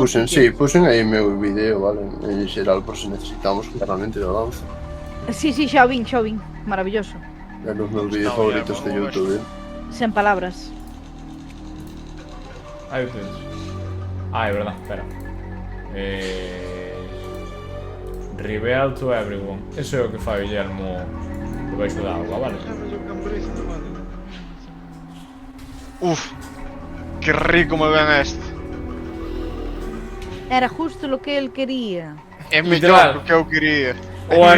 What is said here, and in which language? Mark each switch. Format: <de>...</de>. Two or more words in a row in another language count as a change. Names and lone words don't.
<gl>puxen, sitio. sí, puxen aí o meu video, vale, en xeral, por se necesitamos claramente da danza. Sí, sí, xa o vin, xa o vin. Maravilloso. É nos meus vídeos Está favoritos de bien, YouTube. Sen palabras. Aí o tedes. Ah, é verdad, espera.</gl> <en>Reveal to everyone.</en> <gl>Ese é o que fai o yelmo debaixo da auga, vale? Uf, que rico me ven este.</gl> <es>Era justo lo que él quería.</es> <gl>É Literal. mellor do que eu quería. O É mellor</gl>